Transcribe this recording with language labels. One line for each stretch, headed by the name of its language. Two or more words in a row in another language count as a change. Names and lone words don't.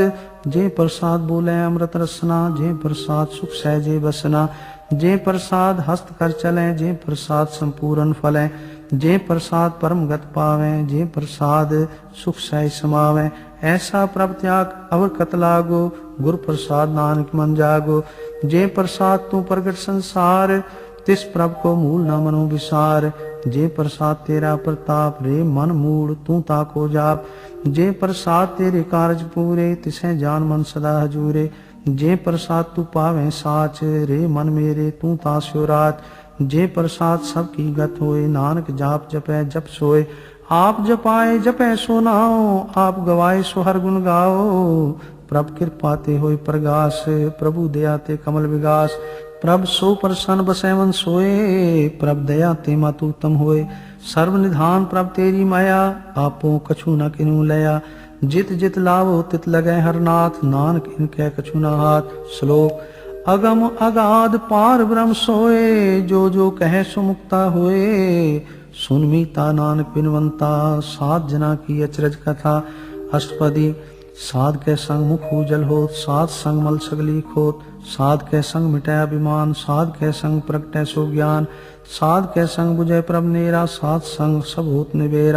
Braj: जे प्रसाद बोले अमृत रसना, जे प्रसाद सुख सहजे बसना। जे प्रसाद हस्त कर चले, जे प्रसाद संपूर्ण फले। जे प्रसाद परम गत पावे, जे प्रसाद सुख सह समावे। ऐसा प्रभ त्याग अवर कत लागो, गुरु प्रसाद नानक मन जागो। जे प्रसाद तू प्रगट संसार, तिस प्रभ को मूल न मनो विसार। जे प्रसाद तेरा प्रताप, रे मन मूड तू ताको जाप। जे प्रसाद तेरे कारज पूरे, तिसे जान मन सदा हजूरे। जे प्रसाद तू पावे साच, रे मन मेरे तू तास्यो रात। जे प्रसाद सबकी गत होए, नानक जाप जपै जप सोए। आप जपाए जपै सो नाओ, आप गवाए सो हर गुण गाओ। प्रभ कृपा ते होए प्रगास, प्रभु दया ते कमल विगास। प्रभ सो प्रसन्न बसै मन सोए, प्रभ दया ते मातु उत्तम होए। सर्व निधान प्रभ तेरी माया, आपो कछु न किनु लया। जित जित लावो तित लगै हर नाथ, नानक इनकै कछु न हाथ। श्लोक अगम अगाध पार ब्रह्म सोए, जो जो कहे सो मुक्ता होए। सुन मीता नानक बिनवंता, सात जना की अचरज कथा। अष्टपदी साध के संग मुख उजल होत, साध संग मल सगली खोत। साध के संग मिटै अभिमान, साध के संग प्रगटै सो ज्ञान। साध के संग बुझै प्रभ नेरा, साध संग सब होत निबेरा।